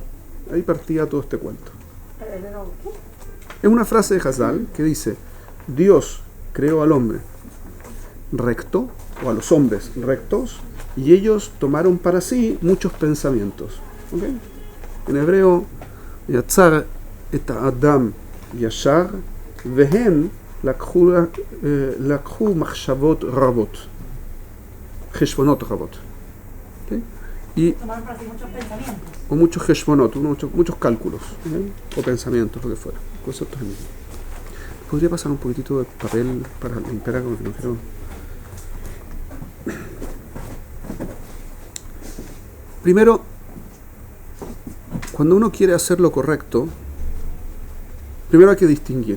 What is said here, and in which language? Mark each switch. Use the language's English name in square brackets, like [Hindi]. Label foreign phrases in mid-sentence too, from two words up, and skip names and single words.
[Spanish] Ahí partía todo este cuento. Es una frase de Hazal que dice: Dios creó al hombre recto, o a los hombres rectos, y ellos tomaron para sí muchos pensamientos. ¿Okay? En hebreo, [Hebrew] יצר את אדם ישר והן לקחו מחשבות רבות, חשבונות רבות. [Spanish] ¿Okay? Y Tomaron para sí muchos pensamientos. o muchos heshbonot, muchos cálculos, ¿okay? O pensamientos, lo que fuera, conceptos en mismo. ¿Podría pasar un poquitito de papel para limpiar algo que no quiero? Primero, cuando uno quiere hacer lo correcto, primero hay que distinguir.